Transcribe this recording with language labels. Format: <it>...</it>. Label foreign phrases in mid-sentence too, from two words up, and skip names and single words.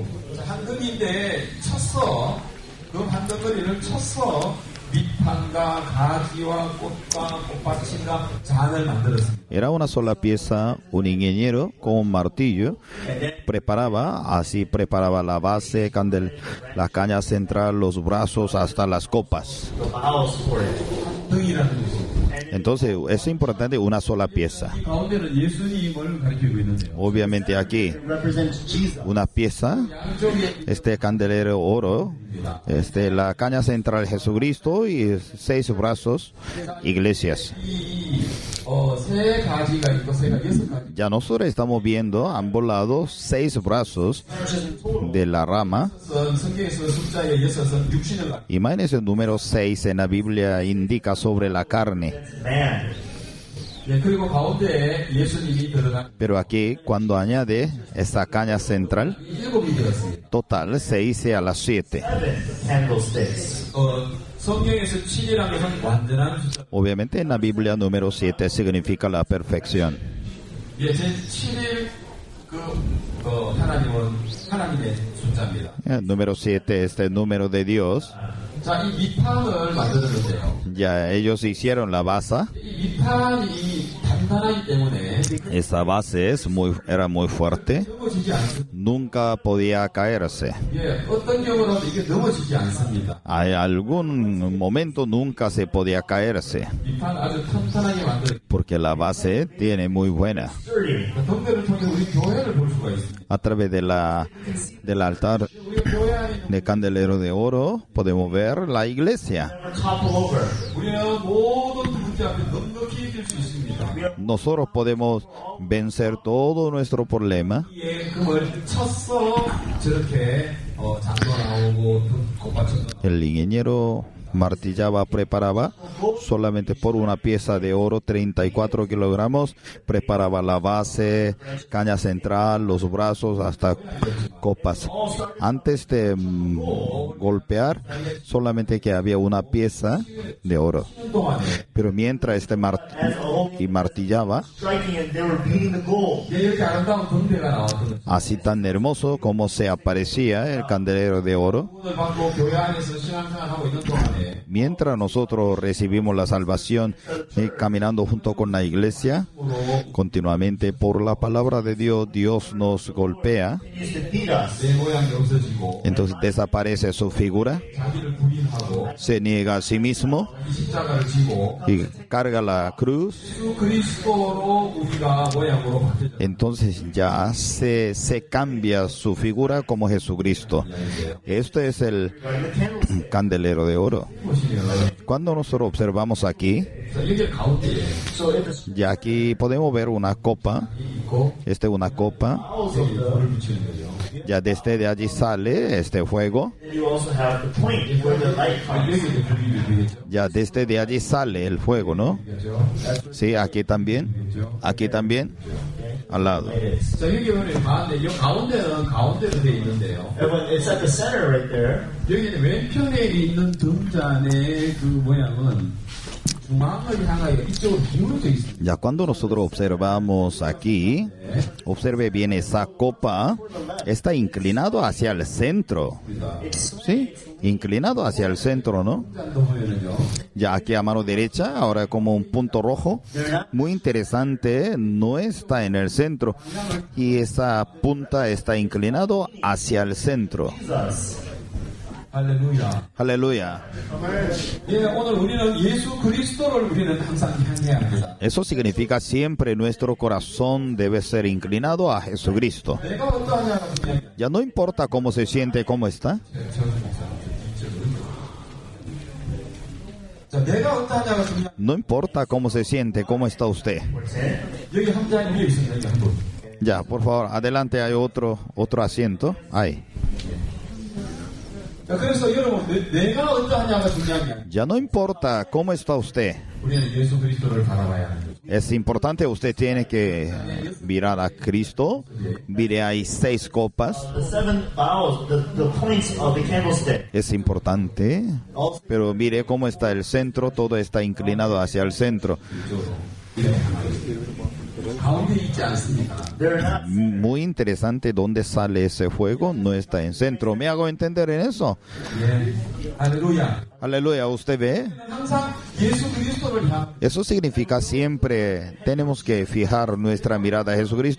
<es>Era una sola pieza. Un ingeniero con un martillo preparaba la base, la caña central, los brazos hasta las copas.</es> <ko>등이라는 것이고.</ko> <es>Entonces es importante una sola pieza.</es> <ko>이 가운데는 예수님을 가리키고 있는데요.</ko> <es>Obviamente aquí</es> <en>represents Jesus.</en> <es>una pieza,</es> <ko>양쪽에</ko> <es>este candelero oro, la caña central Jesucristo y 6 brazos, iglesias.</es> <ko>세 가지가 있고 세 가지, 6가지.</ko> <es>Ya nosotros estamos viendo a ambos lados 6 brazos de la rama.</es> <ko>성경에서 숫자의 6은 육신을 가리킵니다.</ko> <es>Imagínense el número 6 en la Biblia indica sobre la carne.</es> <en>Man.</en> <ko>예, 그리고 가운데에 예수님이 들어간</ko> <es>Pero aquí cuando añade esta caña central,</es> <ko>7이 들었습니다.</ko> <es>total se dice a las 7.</es> <en>Candlesticks.</en> <ko>성경에서 7이라는 것은 완전한 숫자.</ko> <es>Obviamente en la Biblia número 7 significa la perfección.</es> <ko>예, 제 7일 하나님의 숫자입니다.</ko> <es>El número 7 es el número de Dios.</es> <ko>자, 이 밑판을 만들었는데요.</ko> <es>Ya ellos hicieron la base.</es> <ko>이 밑판이 단단하기 때문에</ko> <es>Esta base era muy fuerte.</es> <ko>넘어지지 않습니다.</ko> <es>Nunca podía caerse.</es> <ko>예, 어떤 경우라도 이게 넘어지지 않습니다.</ko> <es>Hay algún momento nunca se podía caerse.</es> <ko>밑판 아주 튼튼하게 만들었기</ko> <es>Porque la base tiene muy buena.</es> <en>Sturdy.</en> <ko>때문에 동네를 통해 우리 교회를 볼 수가 있습니다.</ko> <es>A través del altar</es> <ko>우리 교회 안에</ko> <es>de candelero de oro podemos ver la iglesia.</es> <en>Never topple over.</en> <ko>우리는 모든 문제 앞에 넉넉히 이길 수 있습니다.</ko> <es>Nosotros podemos vencer todo nuestro problema.</es> <ko>예, 금을 쳤어 저렇게 장도 나오고 꽃받침도</ko> <es>El ingeniero martillaba, preparaba solamente por una pieza de oro 34 kilogramos, preparaba la base, caña central, los brazos hasta copas. Antes de golpear, solamente que había una pieza de oro.</es> <ko>동안에</ko> <es>Pero mientras y martillaba,</es> <en>Striking it, they were beating the goal.</en> <ko>예, 이렇게 아름다운 등대가 나왔거든요.</ko> <es>así tan hermoso como se aparecía el candelero de oro,</es> <ko>오늘 받고 교회 안에서 신앙생활하고 있는 동안에</ko> <es>mientras nosotros recibimos la salvación caminando junto con la iglesia, continuamente por la palabra de Dios, Dios nos golpea,</es> <en>He used to beat us.</en> <ko>내 모양이 없어지고</ko> <es>entonces desaparece su figura,</es> <ko>자기를 부인하고</ko> <es>se niega a sí mismo</es> <ko>이 십자가를 지고</ko> <es>y carga la cruz,</es> <ko>예수 그리스도로 우리가 모양으로 바뀌어져.</ko> <es>entonces ya se cambia su figura como Jesucristo. Esto es el candelero de oro.</es> <ko>보시면</ko> <es>Cuando nosotros observamos aquí,</es> <ko>여기 가운데에</ko> <en>So in the</en> <es>ya aquí podemos ver una copa,</es> <ko>있고</ko> <es>esta es una copa,</es> <en>bowels of the,</en> <ko>불을 붙이는 거죠.</ko> <es>ya desde de allí sale este fuego,</es> <en>you also have the point where the light</en> <ko>여기</ko> <en>comes.</en> <ko>이제 불이 되겠죠.</ko> <es>ya desde de allí sale el fuego, ¿no? Sí, aquí también, al lado.</es> <ko>자, 여기 보면 가운데, 이 가운데는 가운데로 되어 있는데요.</ko> <en>And when it's at the center right there,</en> <ko>여기는 왼편에 있는 등잔의 그 모양은 중앙을 향하여 이쪽으로 기울어져 있습니다.</ko> <es>Ya cuando nosotros observamos aquí, observe bien esa copa, está inclinado hacia el centro, ¿sí? Inclinado hacia el centro, ¿no?</es> <ko>등잔도 보면은요.</ko> <es>Ya aquí a mano derecha, ahora como un punto rojo, muy interesante, no está en el centro y esa punta está inclinado hacia el centro. Jesus.</es> <ko>할렐루야.</ko> <es>Aleluya.</es> <ko>예, 오늘 우리는 예수 그리스도를 우리는 항상 향해야 합니다.</ko> <es>Eso significa siempre nuestro corazón debe ser inclinado a Jesucristo.</es> <ko>내가 어떠하냐가 중요한 게</ko> <es>Ya no importa cómo se siente, cómo está.</es> <ko>자, 내가 어떠하냐가 중요한</ko> <es>No importa cómo se siente, cómo está usted.</es> <ko>여기 한 잔 위에 있습니다. 여기 한 분.</ko> <es>Ya, por favor, adelante hay otro asiento. Ahí.</es> <ko>자, 그래서 여러분 내가 어떠하냐가 중요한 게 아니에요.</ko> <es>Ya no importa cómo está usted.</es> <ko>우리는 예수 그리스도를 바라봐야 하는 거죠.</ko> <es>Es importante, usted tiene que mirar a Cristo. Mire, hay 6 copas.</es> <en>The seven bowels, the points of the candlestick.</en> <es>Es importante. Pero mire cómo está el centro. Todo está inclinado hacia el centro.</es> <ko>가운데 있지 않습니까?</ko> <en>They're not.</en> <es>Muy interesante dónde sale ese fuego. No está en centro. ¿Me hago entender en eso?</es> <ko>예. 할렐루야.</ko> <es>Aleluya, ¿usted ve?</es> <ko>항상 예수 그리스도를 향</ko> <es>Eso significa siempre tenemos que fijar nuestra mirada a Jesucristo.</es>